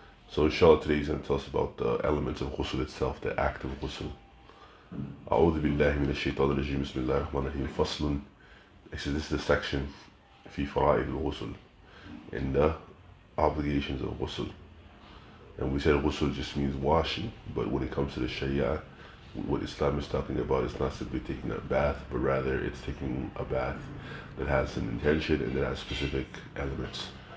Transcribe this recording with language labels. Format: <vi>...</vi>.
<en>So inshallah today he's going to tell us about the elements of ghusl itself, the act of ghusl.</en> <ar>أعوذ بالله من الشيطان الرجيم بسم الله الرحمن الرحيم فصل.</ar> <en>He says this is the section</en> <ar>في فرائض الغسل,</ar> <en>in the obligations of ghusl. And we said ghusl just means washing, but when it comes to the sharia, what Islam is talking about is not simply taking a bath, but rather it's taking a bath that has an intention and that has specific elements.</en>